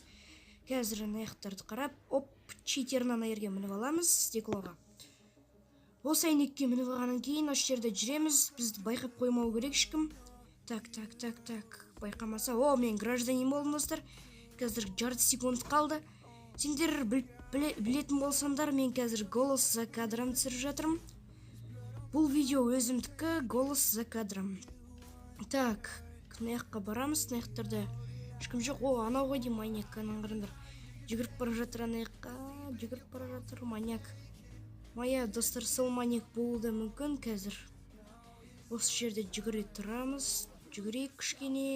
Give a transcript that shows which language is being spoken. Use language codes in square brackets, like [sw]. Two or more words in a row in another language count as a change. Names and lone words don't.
[kk] Қазір аяқтарды қарап, читернан айырге мініп аламыз, стеклоға. Осы әйнекке мініп алғаннан кейін осы жерде жүреміз, бізді байқап қоймау керек ешкім. Так, байқамаса. Мен гражданин болдым достар. Қазір жарты секунд қалды. Сендер білетін болсаңдар, мен қазір [ru] голос за кадром [kk] түсіріп жатырмын. Бұл видео өзімдікі, [ru] голос за кадром. [kk] Так, мына барамыз, мына жақтарда ешкім жоқ. Анау ғой деймін, маньяк, қараңдар. Жүгіріп бара жатыр, маньяк. Мая достар, сол маньяк болуы да мүмкін қазір. Осы жерде жүгіре тұрамыз. Жүгірейік кішкене.